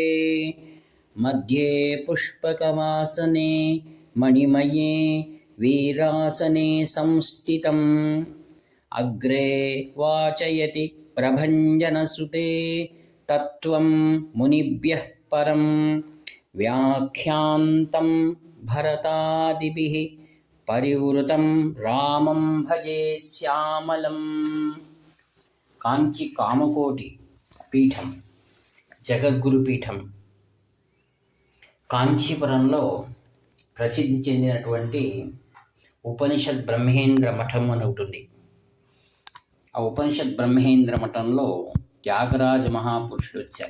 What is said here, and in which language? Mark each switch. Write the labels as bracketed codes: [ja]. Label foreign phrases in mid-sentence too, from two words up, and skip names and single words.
[sa] मध्ये पुष्पकवासने मणिमये वीरासने संस्थितम् अग्रे वाचयति प्रभञ्जनसुते तत्त्वं मुनिभ्यः परं व्याख्यान्तं भरतादिभिः परिवृतं रामं भजे श्यामलम्। [te] కాంచి కామకోటి పీఠం జగద్గురు పీఠం కాంచీపురంలో ప్రసిద్ధి చెందినటువంటి ఉపనిషత్ బ్రహ్మేంద్ర మఠం అని ఉంటుంది. ఆ ఉపనిషత్ బ్రహ్మేంద్ర మఠంలో త్యాగరాజ మహాపురుషుడు వచ్చారు.